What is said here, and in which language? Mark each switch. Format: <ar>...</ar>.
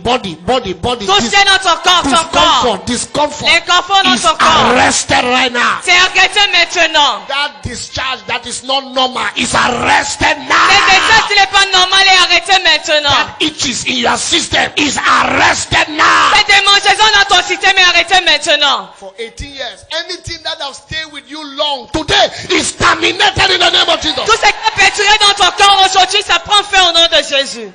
<fr>Tout ce qui est dans ton corps, ton corps.</fr> <en>Discomfort</en> <fr>L'inconfort dans</fr> <en>is</en> <fr>ton corps.</fr> <en>arrested right now.</en> <fr>C'est arrêté maintenant.</fr> <en>That discharge that is not normal is arrested</en> <fr>Cet</fr> <en>now.</en> <fr>état qui n'est pas normal est arrêté maintenant.</fr> <en>That itches in your system is arrested now.</en> <fr>Cette démangeaison dans ton système est arrêtée maintenant.</fr> <en>For 18 years, anything that have stayed with you long today is terminated in the name of Jesus.</en> <fr>Tout ce qui est perturbé dans ton corps aujourd'hui, ça prend fin au nom de Jésus.</fr>